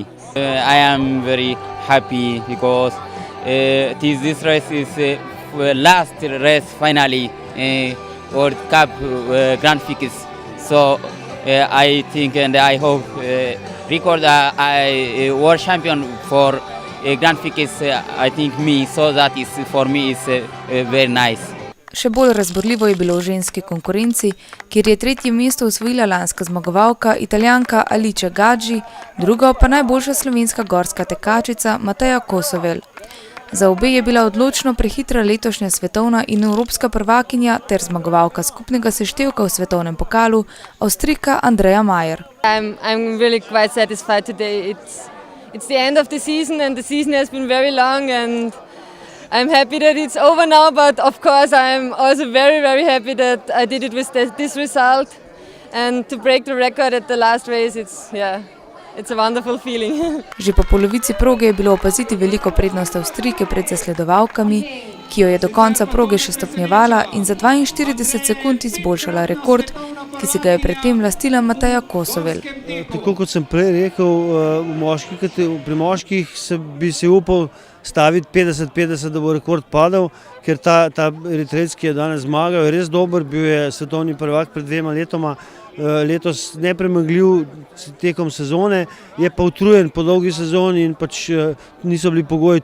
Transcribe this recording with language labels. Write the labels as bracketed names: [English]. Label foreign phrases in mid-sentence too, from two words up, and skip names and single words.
[English] I am very happy because this race is last race finally World Cup Grand Prix. So I think and I hope record world champion for Grand Prix. I think me, so that is for me is very nice. [Slovenian] Še bolj razborljivo je bilo v ženski konkurenci, kjer je 3. mesto osvojila lanska zmagovalka Italijanka Alice Gadži, drugo pa najboljša slovenska gorska tekačica Mateja Kosovel. Za obe je bila odločno prehitra letošnja svetovna in evropska prvakinja ter zmagovalka skupnega seštevka v svetovnem pokalu, Avstrijka Andreja Majer. [English] I'm really quite satisfied today. It's the end of the season and the season has been very long and I'm happy that it's over now, but of course I'm also very, very happy that I did it with this result and to break the record at the last race, it's a wonderful feeling. [Slovenian] Že po polovici proge je bilo opaziti veliko prednost Avstrijke pred zasledovalkami, ki jo je do konca proge še stopnjevala in za 42 sekund izboljšala rekord, ki si ga je predtem lastila Mateja Kosovel. Tako kot sem prej rekel, pri moških bi se upal staviti 50-50, da bo rekord padal, ker ta Eritrejec, ki je danes zmagal, je res dober, bil je svetovni prvak pred 2 letoma, letos nepremagljiv tekom sezone, je pa utrujen po dolgi sezoni in pač niso bili pogoji.